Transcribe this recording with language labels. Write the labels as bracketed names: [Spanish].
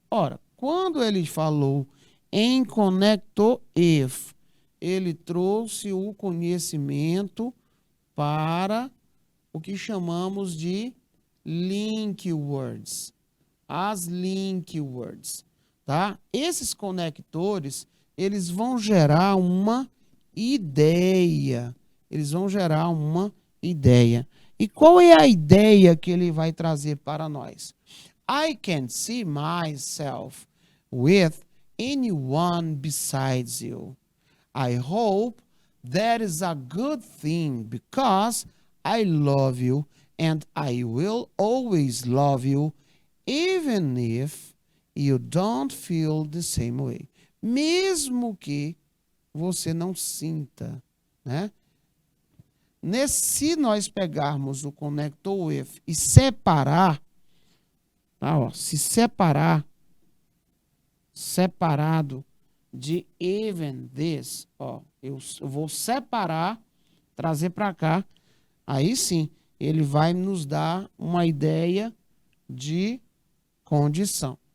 [Portuguese] Ora, quando ele falou em conector if, ele trouxe o conhecimento para o que chamamos de link words. As link words, tá? Esses conectores, eles vão gerar uma ideia. Eles vão gerar uma ideia. E qual é a ideia que ele vai trazer para nós? [English] I can see myself with anyone besides you. I hope that is a good thing because I love you and I will always love you even if you don't feel the same way. [Portuguese] Mesmo que você não sinta, né? Se nós pegarmos o connector with e separar, tá, ó, se separar, separado de even this, ó, eu vou separar, trazer para cá, aí sim, ele vai nos dar uma ideia de condição.